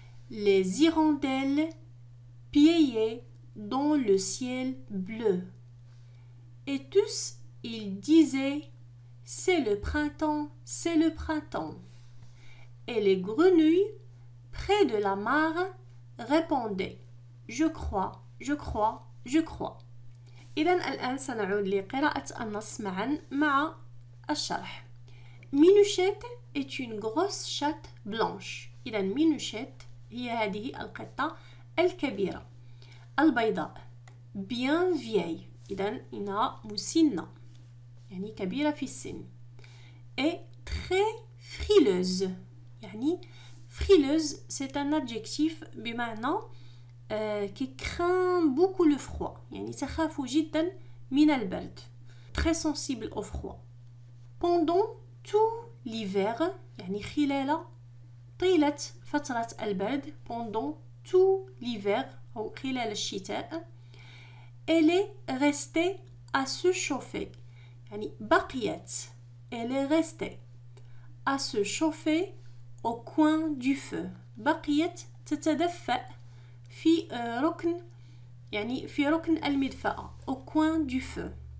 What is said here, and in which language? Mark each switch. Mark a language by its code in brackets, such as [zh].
[fr] Les hirondelles piaillaient dans le ciel bleu. Et tous, ils disaient « C'est le printemps, c'est le printemps ». Et les grenouilles, près de la mare, répondaient « Je crois, je crois, je crois ». [ar] إذن الآن سنعود لقراءة النص معا مع الشرح. [fr] Minouchette est une grosse chatte blanche. [ar] إذن Minouchette هي هذه القطة الكبيرة البيضاء. [fr] Bien vieille. [ar] إذن إنها مسنة يعني كبيرة في السن. [fr] Et très frileuse. يعني frileuse c'est un adjectif بمعنى qui craint beaucoup le froid. [ar] يعني تخاف جدا من البرد. [fr] Très sensible au froid. Pendant tout l'hiver [ar] يعني خلال طيلة فترة البرد [fr] pendant tout l'hiver [ar] أو خلال الشتاء [fr] elle est restée à se chauffer [ar] يعني بقيت [fr] elle est restée à se chauffer au coin du feu [ar] بقيت تتدفأ في ركن يعني في ركن المدفأة [fr] au coin du feu.